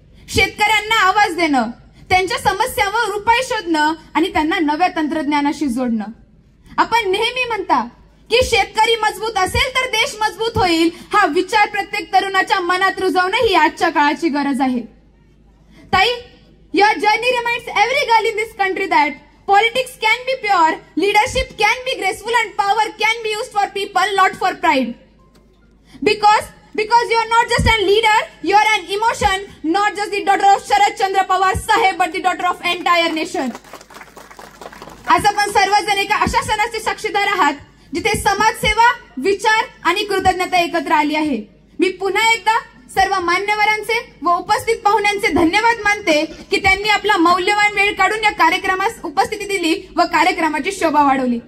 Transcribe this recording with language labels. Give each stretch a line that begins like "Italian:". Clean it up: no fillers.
Marathi: शेतकऱ्यांना आवाज देणं, त्यांच्या समस्यांवर उपाय शोधणं आणि त्यांना नव्या तंत्रज्ञानाशी जोडणं. आपण नेहमी म्हणता की शेतकरी मजबूत असेल तर देश मजबूत होईल. हा विचार प्रत्येक तरुणाच्या मनात रुजवणं ही आजच्या काळाची गरज आहे.
English: ताई, your journey reminds every girl in this country that politics can be pure, leadership can be graceful, and power can be used for people, not for pride. Because you are not just a leader, you are an emotion, not just the daughter of Sharad Chandra Pawar Saheb, but the daughter of entire nation.
Marathi: आज आपण सर्वजण एका अशा सणाचे साक्षीदार आहात जिथे समाजसेवा, विचार आणि कृतज्ञता एकत्र आली आहे. मी पुन्हा एकदा सर्व मान्यवरांचे व उपस्थित पाहुण्यांचे धन्यवाद मानते की त्यांनी आपला मौल्यवान वेळ काढून या कार्यक्रमास उपस्थिती दिली व कार्यक्रमाची शोभा वाढवली.